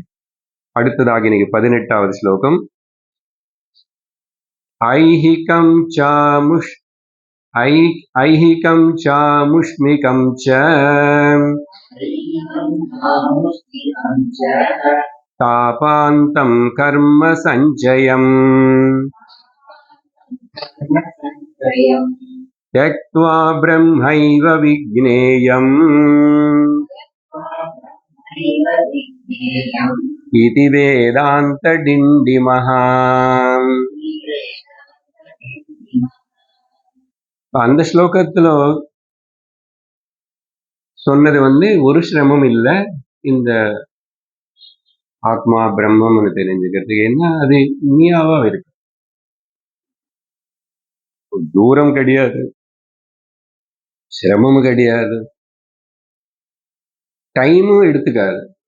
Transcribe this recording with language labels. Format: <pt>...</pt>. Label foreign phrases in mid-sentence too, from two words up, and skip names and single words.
<ta>அடுத்ததாக இன்னைக்கு 18வது ஸ்லோகம்.</ta> <sa>ऐहिकं चामुष् ऐहिकं चामुष्मिकं च तापान्तं कर्म सञ्चयम् त्यक्त्वा ब्रह्मैव विज्ञेयम् इति வேதாந்தடிண்டிமஹ.</sa> <ta>அந்த ஸ்லோகத்துல சொன்னது ஒரு சிரமம் இல்லை. இந்த ஆத்மா பிரம்மம்னு தெரிஞ்சுக்கிறதுக்கு என்ன அது உண்மையாவா இருக்கு, தூரம் கிடையாது, சிரமமும் கிடையாது, டைமும் எடுத்துக்காது.</ta>